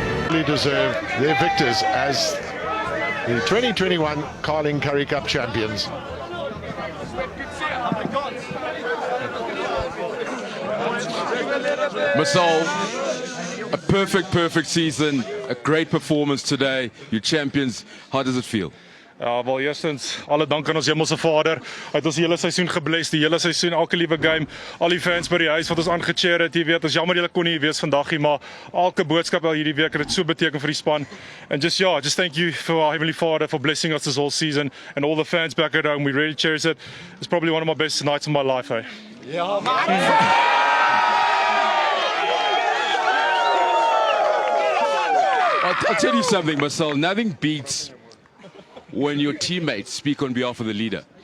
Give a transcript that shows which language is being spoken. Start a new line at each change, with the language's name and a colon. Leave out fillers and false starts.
English: Really deserve their victors as the 2021 Carling Currie Cup champions. Marcell, a perfect season, a great performance today. You're champions. How does it feel?
Afrikaans: Ja, wel eerstens, alle dank aan ons hemelse Vader. Hy het ons die hele seisoen gebless, die hele seisoen, elke liewe game, al die fans by die huis wat ons aangecheer het, jy weet, ons jammer julle kon nie wees vandag nie, maar elke boodskap al hierdie week het dit so beteken vir die span.
English: And just thank you for our heavenly Father for blessing us this whole season, and all the fans back at home, we really cherish it. It's probably one of my best nights of my life, hey. Yeah, I'll tell you something, Marcell, nothing beats when your teammates speak on behalf of the leader.